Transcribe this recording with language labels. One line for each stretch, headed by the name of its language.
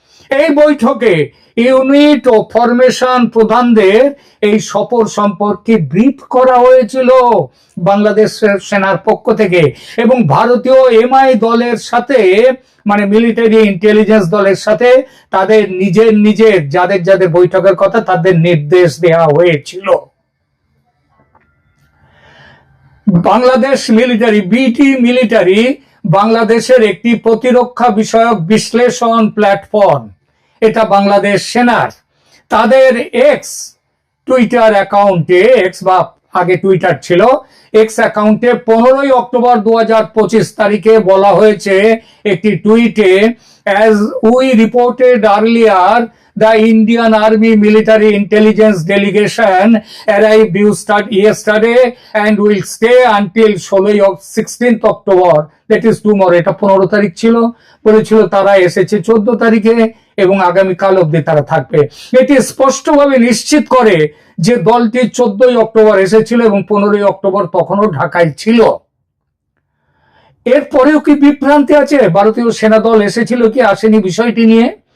Bangla: এই বৈঠকে ইউনিট ও ফরমেশন প্রধানদের এই সফর সম্পর্কে ব্রিফ করা হয়েছিল বাংলাদেশের সেনার পক্ষ থেকে, এবং ভারতীয় এমআই দলের সাথে মানে মিলিটারি ইন্টেলিজেন্স দলের সাথে তাদের নিজের যাদের বৈঠকের কথা তাদের নির্দেশ দেওয়া হয়েছিল। বাংলাদেশ মিলিটারি বিটি মিলিটারি বাংলাদেশের একটি প্রতিরক্ষা বিষয়ক বিশ্লেষণ প্ল্যাটফর্ম। এটা বাংলাদেশ সেনার তাদের এক্স টুইটার অ্যাকাউন্টে, এক্স বা আগে টুইটার ছিল, এক্স অ্যাকাউন্টে 15 অক্টোবর 2025 তারিখে বলা হয়েছে একটি টুইটে,
English: as we reported earlier, the Indian Army Military Intelligence Delegation arrived yesterday and will stay until 16th October, that is tomorrow।
Bangla: এটা 15 তারিখ ছিল, বলেছিল তারা এসেছে 14 তারিখে এবং আগামীকাল অবধি তারা থাকবে। এটি স্পষ্টভাবে নিশ্চিত করে যে দলটি 14 অক্টোবর এসেছিল এবং 15 অক্টোবর তখনও ঢাকায় ছিল। এরপরেও কি বিভ্রান্তি আছে ভারতীয় সেনা দল এসেছিল কি আসেনি বিষয়টি নিয়ে?